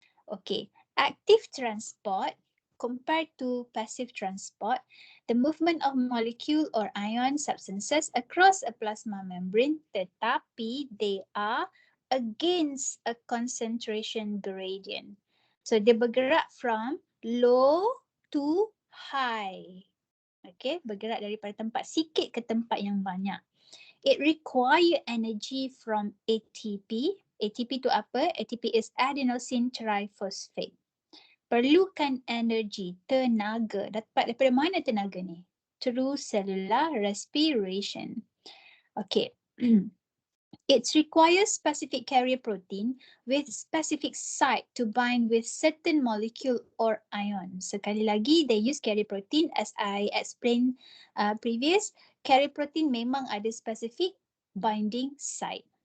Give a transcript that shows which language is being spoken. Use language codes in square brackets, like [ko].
[en] Okay, active transport compared to passive transport, the movement of molecule or ion substances across a plasma membrane, tetapi they are against a concentration gradient. So [ms] dia bergerak [en] from low to high. [ms] Okay, bergerak daripada tempat sikit ke tempat yang banyak. [en] It require energy from ATP. ATP [ms] tu apa? [en] ATP is adenosine triphosphate. [ms] Perlukan energi, tenaga. Dapat daripada mana tenaga ni? [en] Through cellular respiration. Okay. It requires specific carrier protein with specific site to bind with certain molecule or ion. [ms] Sekali lagi, [en] they use carrier protein as I explained previous. [ms] Carrier protein memang ada specific binding site.